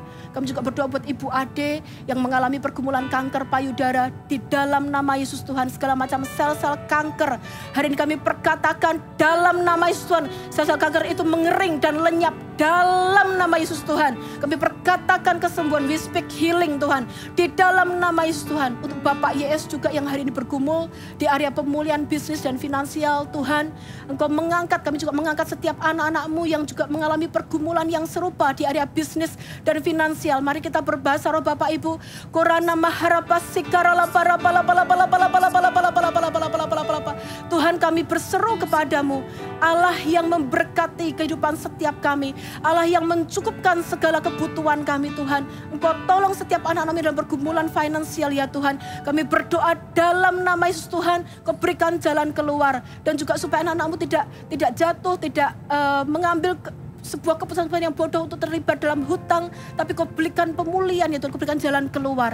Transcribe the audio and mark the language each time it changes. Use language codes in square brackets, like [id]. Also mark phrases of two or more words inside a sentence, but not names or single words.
[id] Kami juga berdoa buat Ibu Ade yang mengalami pergumulan kanker payudara, di dalam nama Yesus Tuhan. Segala macam sel-sel kanker hari ini kami perkatakan dalam nama Yesus Tuhan, sel-sel kanker itu mengering dan lenyap dalam nama Yesus Tuhan. Kami perkatakan kesembuhan, [en] we speak healing [id] Tuhan, di dalam nama Yesus Tuhan. Untuk Bapak YS juga yang hari ini bergumul di area pemulihan bisnis dan finansial Tuhan, Engkau mengangkat, kami juga mengangkat setiap anak-anak-Mu yang juga mengalami pergumulan yang serupa di area bisnis dan finansial. Mari kita berbahasa roh Bapak Ibu. Korana maharapa sikarala para pala pala pala pala pala pala pala pala pala pala pala pala pala. Tuhan, kami berseru kepadamu, Allah yang memberkati kehidupan setiap kami, Allah yang mencukupkan segala kebutuhan kami Tuhan. Engkau tolong setiap anak-anak dalam pergumulan finansial ya Tuhan. Kami berdoa dalam nama Yesus Tuhan, Kau berikan jalan keluar, dan juga supaya anak-anak-Mu tidak jatuh, tidak mengambil sebuah keputusan yang bodoh untuk terlibat dalam hutang, tapi Kau berikan pemulihan ya Tuhan, Kau berikan jalan keluar.